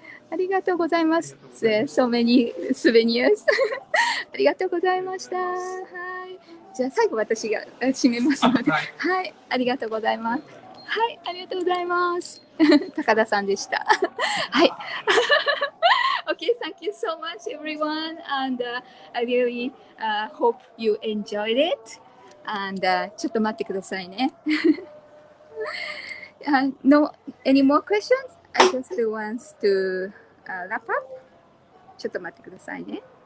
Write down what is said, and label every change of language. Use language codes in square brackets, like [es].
[ja] ありがとうございます。 [en] So many souvenirs. [ja] ありがとうございました。はい。じゃあ最後私が締めますので、はい。ありがとうございます。はい、ありがとうございます。高田さんでした。はい。 [en] Okay, thank you so much, everyone, and I really hope you enjoyed it. [ja] And ちょっと待ってくださいね。 [en] No, any more questions? I just want to wrap up. [ja] ちょっと待ってくださいね。